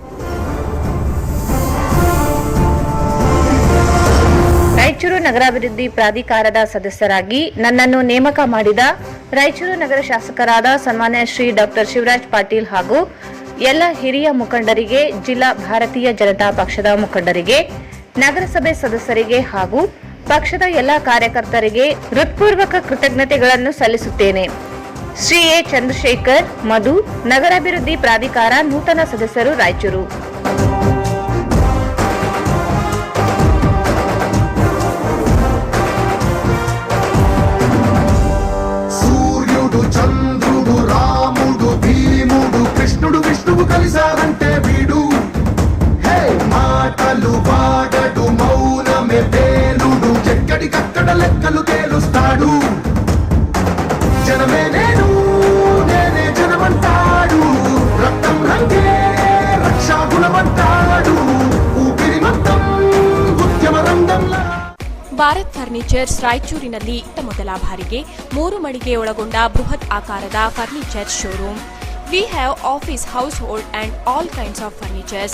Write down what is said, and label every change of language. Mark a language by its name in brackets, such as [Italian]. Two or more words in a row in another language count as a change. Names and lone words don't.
[Kannada] ರಾಯಚೂರು ನಗರಾಭಿವೃದ್ಧಿ ಪ್ರಾಧಿಕಾರದ ಸದಸ್ಯರಾಗಿ ನನ್ನನ್ನು ನೇಮಕ ಮಾಡಿದ ರಾಯಚೂರು ನಗರ ಶಾಸಕರಾದ ಸನ್ಮಾನ್ಯ ಶ್ರೀ ಡಾಕ್ಟರ್ ಶಿವರಾಜ್ ಪಾಟೀಲ್ ಹಾಗೂ ಎಲ್ಲ ಹಿರಿಯ ಮುಖಂಡರಿಗೆ, ಜಿಲ್ಲಾ ಭಾರತೀಯ ಜನತಾ ಪಕ್ಷದ ಮುಖಂಡರಿಗೆ, ನಗರಸಭೆ ಸದಸ್ಯರಿಗೆ ಹಾಗೂ ಪಕ್ಷದ ಎಲ್ಲ ಕಾರ್ಯಕರ್ತರಿಗೆ ಹೃತ್ಪೂರ್ವಕ ಕೃತಜ್ಞತೆಗಳನ್ನು ಸಲ್ಲಿಸುತ್ತೇನೆ. ಶ್ರೀ ಎ ಚಂದ್ರಶೇಖರ್ ಮಧು, ನಗರಾಭಿವೃದ್ಧಿ ಪ್ರಾಧಿಕಾರ, ನೂತನ ಸದಸ್ಯರು, ರಾಯಚೂರು. [Telugu] సూర్యుడు, చంద్రుడు, రాముడు, భీముడు, కృష్ణుడు, విష్ణువు కలిసారంటే వీడు. హే మాటలు వాడడు, మౌనమే పేలుడు, ఎక్కడికక్కడ లెక్కలు తేలుస్తాడు. జనమే నేను, నేనే జనమంటాడు, రక్తం రంగే రక్షాగుణమంటాడు, ఊపిరి మొత్తం ఉద్యమ రంగంలా. [Kannada] ಭಾರತ್ ಫರ್ನಿಚರ್ಸ್ ರಾಯಚೂರಿನಲ್ಲಿ ಮೊದಲ ಬಾರಿಗೆ 3 ಮಳಿಗೆ ಒಳಗೊಂಡ ಬೃಹತ್ ಆಕಾರದ ಫರ್ನಿಚರ್ ಶೋರೂಮ್. [English] We have office, household and all kinds of furnitures.